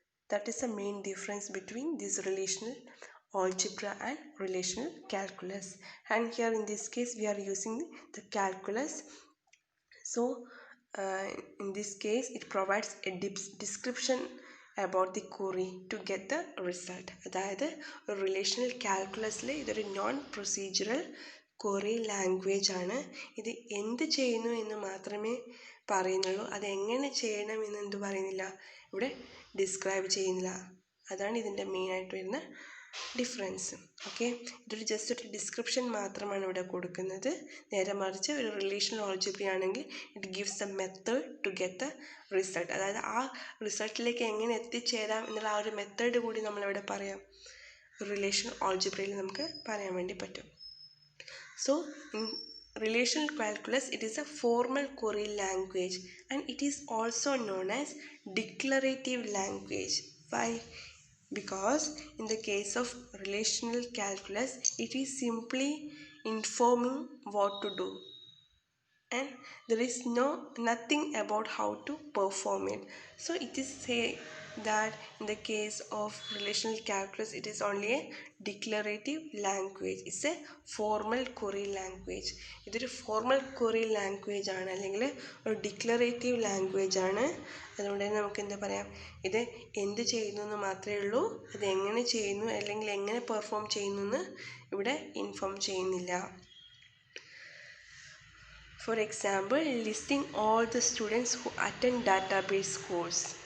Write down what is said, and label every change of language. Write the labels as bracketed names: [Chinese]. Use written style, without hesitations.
[English] That is the main difference between this relational algebra and relational calculus. And here in this case we are using the calculus. So uh, in this case it provides a description about the query to get the result. [Malayalam] അതായത് relational കാൽക്കുലസിലെ ഇതൊരു non procedural query language ആണ്. ഇത് എന്ത് ചെയ്യുന്നു എന്ന് മാത്രമേ പറയുന്നുള്ളൂ. അതെങ്ങനെ ചെയ്യണം എന്ന് എന്ത് പറയുന്നില്ല, ഇവിടെ ഡിസ്ക്രൈബ് ചെയ്യുന്നില്ല. അതാണ് ഇതിൻ്റെ മെയിനായിട്ട് വരുന്ന ഡിഫറൻസ്. ഓക്കെ, ഇതൊരു ജസ്റ്റ് ഒരു ഡിസ്ക്രിപ്ഷൻ മാത്രമാണ് ഇവിടെ കൊടുക്കുന്നത്. നേരെ മറിച്ച് ഒരു റിലേഷണൽ ഓൾജിബ്ര ആണെങ്കിൽ [English] It gives the method to get the result. [Malayalam] അതായത് ആ റിസൾട്ടിലേക്ക് എങ്ങനെ എത്തിച്ചേരാം എന്നുള്ള ആ ഒരു മെത്തേഡ് കൂടി നമ്മളിവിടെ പറയാം. റിലേഷണൽ ഓൾജിബ്രയിൽ നമുക്ക് പറയാൻ വേണ്ടി പറ്റും. [English] So in relational calculus, it is a formal query language and it is also known as declarative language. Why? Because in the case of relational calculus, it is simply informing what to do, and there is nothing about how to perform it. So it is say that in the case of relational calculus, it is only a declarative language. It's a formal query language. [Malayalam] ഇതൊരു formal query language ആണ്, അല്ലെങ്കിൽ ഒരു declarative language ആണ്. അതുകൊണ്ട് തന്നെ നമുക്ക് എന്താ പറയാം, ഇത് എന്ത് ചെയ്യുന്നു എന്ന് മാത്രമേ ഉള്ളൂ, അത് എങ്ങനെ ചെയ്യുന്നു അല്ലെങ്കിൽ എങ്ങനെ പെർഫോം ചെയ്യുന്നു എന്ന് ഇവിടെ ഇൻഫോം ചെയ്യുന്നില്ല. [English] For example, listing all the students who attend database course.